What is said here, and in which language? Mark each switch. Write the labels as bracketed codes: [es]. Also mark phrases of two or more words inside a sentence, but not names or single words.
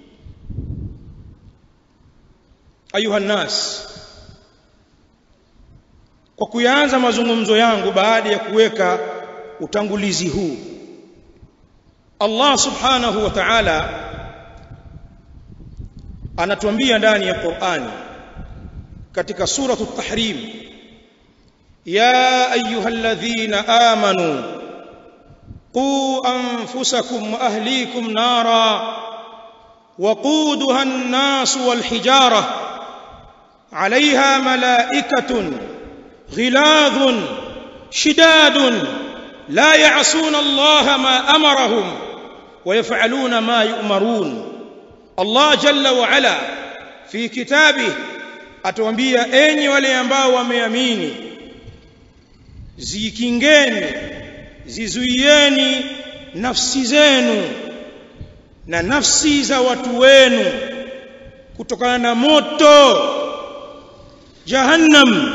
[ar] أيها الناس, [sw] kwa kuanza mazungumzo yangu baada ya kuweka utangulizi huu, Allah [ar] سبحانه وتعالى [sw] anatuambia ndani ya Qur'ani katika suratu at-Tahrim, ya [ar] يا أيها الذين آمنوا قوا أنفسكم وأهليكم نارا وقودها الناس والحجارة عليها ملائكة غلاظ شداد لا يعصون الله ما أمرهم ويفعلون ما يؤمرون. [sw] Allah [ar] جل وعلا في كتابه [sw] atuambia, enyi wale ambao wameamini, zikingeni, zizuieni nafsi zenu na nafsi za watu wenu kutokana na moto Jahannam.